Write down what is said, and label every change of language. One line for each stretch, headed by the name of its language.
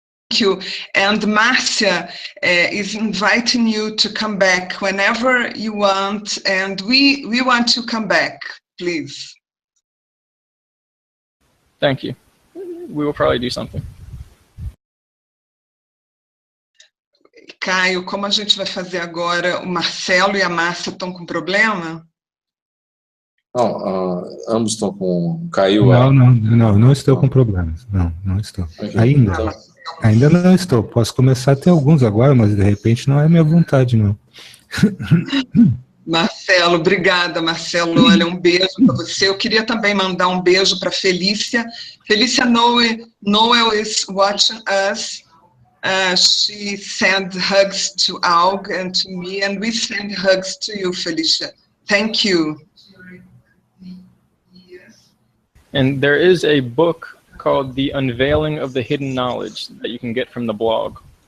English: Thank you. And Marcia is inviting you to come back whenever you want, and we want to come back, please. Thank you. We will probably do something.
Portuguese: Caio, como a gente vai fazer agora? O Marcelo e a Márcia estão com problema? Não, ambos estão com... Caiu. Não estou com problemas. Não estou. Ainda não estou. Posso começar a ter alguns agora, mas de repente não é minha vontade, não. Marcelo, obrigada, Marcelo. Olha, um beijo para você. Eu queria também mandar um beijo para Felícia.
English: Felícia Noel is watching us. She sent hugs to Aug and to me, and we send hugs to you, Felicia. Thank you. And there is a book called The Unveiling of the Hidden Knowledge that you can get from the blog.